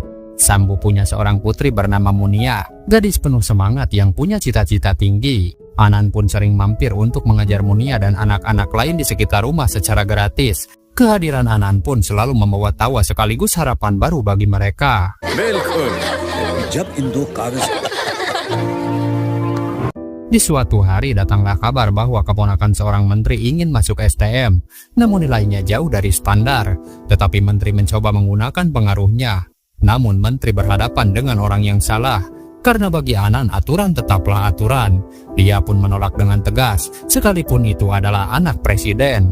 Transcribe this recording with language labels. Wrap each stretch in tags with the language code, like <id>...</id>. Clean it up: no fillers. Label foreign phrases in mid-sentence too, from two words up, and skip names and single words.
<id>Sambu punya seorang putri bernama Munia, gadis penuh semangat yang punya cita-cita tinggi. Anand pun sering mampir untuk mengajar Munia dan anak-anak lain di sekitar rumah secara gratis. Kehadiran Anand pun selalu membawa tawa sekaligus harapan baru bagi mereka.</id> <hi>जब इन दो कागज</hi> <id>Di suatu hari datanglah kabar bahwa keponakan seorang menteri ingin masuk STM, namun nilainya jauh dari standar. Tetapi menteri mencoba menggunakan pengaruhnya. Namun menteri berhadapan dengan orang yang salah. Karena bagi Anand aturan tetaplah aturan. Dia pun menolak dengan tegas, sekalipun itu adalah anak presiden.</id>